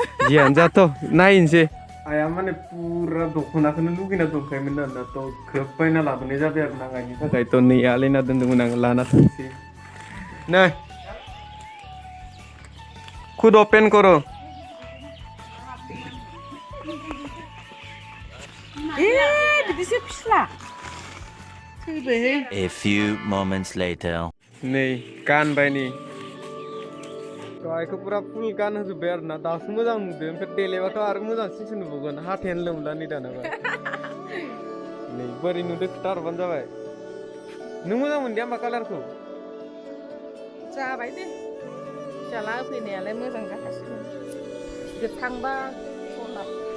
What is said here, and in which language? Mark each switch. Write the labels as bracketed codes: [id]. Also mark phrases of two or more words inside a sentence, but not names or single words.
[brx] जियानो जाथ' नायनोसै आइया माने पुरा दख'नाखौनो लुगैना दंखायोमोन आरोना थ' ग्रोब बायना लाबोनाय जाबाय आरो ना आइनि थाखाय थ' नै आलायना दोन्दोंमोन आं लाना थांसै [hi] नै खुद ओपेन करो [brx] बिदिसो फिस्ला थैबायहाय [en] A few moments later. [brx] नै गानबाय नै दहायखौ पुरा फुल गानहोजोब्बाय आरोना दासो मोजां नुदों ओमफ्राय देलायबाथ' आरो मोजांसिनसो नुबावगोन हाथायानो लोमला नै दानाबा नै बोरै नुदों खोथा हरबानो जाबाय नों मोजां मोनदिया होमबा कालारखौ जाबाय दे फिसाला होफैनायालाय मोजां जाखासिगोन गोथांबा गलाब